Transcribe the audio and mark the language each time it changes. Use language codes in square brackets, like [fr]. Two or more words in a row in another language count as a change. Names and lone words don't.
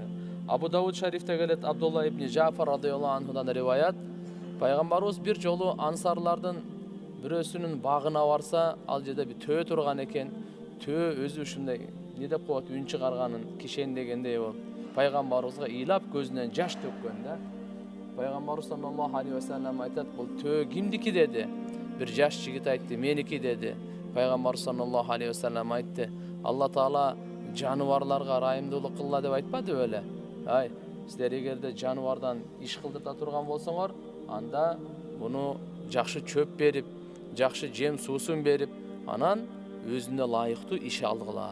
[ky] Абу Дауд шарифте келет, Абдулла ибн Жафар [ar] رضي الله عنه [ky] риваят. Пайгамбарыбыз бир жолу ансарлардын бирөөсүнүн багына барса, ал жерде бир төө турган экен. Төө өзү ушундай не деп коет, үн чыгарганын кишендегендей болуп, пайгамбарыбызга ыйлап көзүнөн жаш төккөн да. Пайгамбар [ar] صلى الله عليه وسلم [ky] айтат, бул төө кимдики деди. Бир жаш жигит айтты, меники деди. Пайгамбар [ar] صلى الله عليه وسلم [ky] айтты, Алла Таала жаныбарларга райымдуулук кылла деп айтпады беле. Ай, силер эгерде жаныбардан иш кылдырта турган болсоңор, анда буну жакшы чөп берип, жакшы жем суусун берип, анан өзүнө лайыктуу иш алгыла.